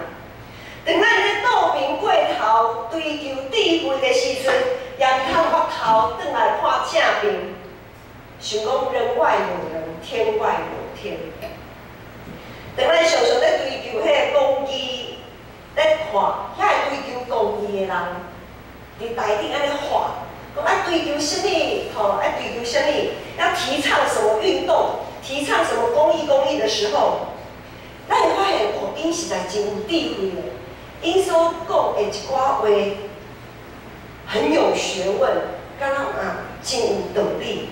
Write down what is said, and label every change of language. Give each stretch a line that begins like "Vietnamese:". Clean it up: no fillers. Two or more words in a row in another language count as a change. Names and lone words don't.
Min Nan Chinese: 当咱咧倒面过头追求智慧的时阵，也毋通回头转来看正面，想讲人外有人，天外有天。当咱常常咧追求迄个公义，咧看遐个追求公义的人。伫台顶安尼画，讲爱追求什么？吼，爱追求什么？要提倡什么运动？提倡什么公益的时候，咱会发现哦，因实在真有智慧的，因所讲的一寡话很有学问，敢若真有道理。